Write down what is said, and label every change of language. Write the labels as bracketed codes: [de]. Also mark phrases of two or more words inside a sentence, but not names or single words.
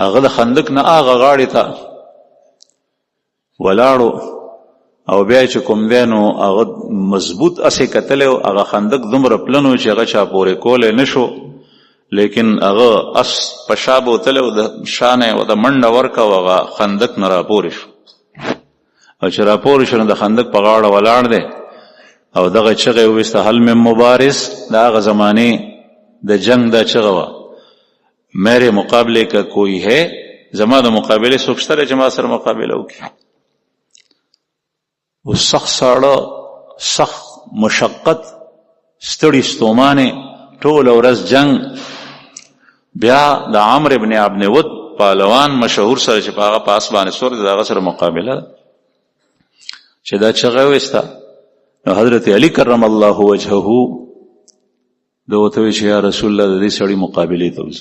[ps] هغه د خندق نه هغه غاړې ته ولاړو او بیا چې کوم دی نو هغه مضبوط اسې کتلی او هغه خندق دومره پلنو چې هغه چا پورې کولی نه شو، لیکن هغه اس په شا بوتلی او د شانه او د منډه ورکه او هغه خندق نه راپورې شو، او چې راپورې شو نو د خندق په غاړه ولاړ دی او دغه چغه وویسته [ar] هل من مبارز، [ps] د هغه زمانې د جنگ دا چغه وه [ur] میرے مقابلے کا کوئی ہے، [ps] زما د مقابله څوک شته چې ما سره مقابله وکړي. او سخت ساړه، سخت مشقت، ستړي ستومانې، ټول ورځ جنگ. بیا د عمرو ابن عبد ود پهلوان مشهور سره چې په هغه پاس باندې سور د هغه سره مقابله چې دا چغه وستا، نو حضرت علی [ar] کرم الله وجهه [ps] دوته وی چې [ar] یا رسول الله [ps] د دې سړي مقابله ته وځي.